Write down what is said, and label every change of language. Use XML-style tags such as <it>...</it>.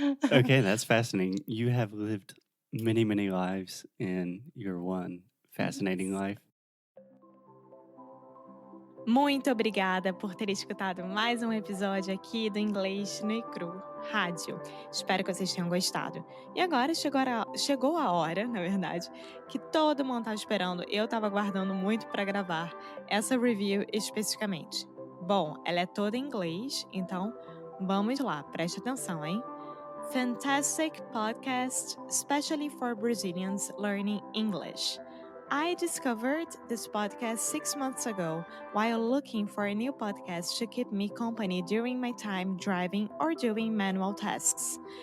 <en>Okay, that's fascinating. You have lived many, many lives in your one fascinating life.</en> <pt>Muito obrigada por ter escutado mais um episódio aqui do Inglês no e Cru Rádio. Espero que vocês tenham gostado. E agora chegou a hora, na verdade, que todo mundo estava esperando. Eu estava aguardando muito para gravar essa review especificamente. Bom, ela é toda em inglês, então vamos lá, preste atenção, hein?</pt> <en>Fantastic podcast, especially for Brazilians learning English. I discovered this podcast 6 months ago while looking for a new podcast to keep me company during my time driving or doing manual tasks.</en>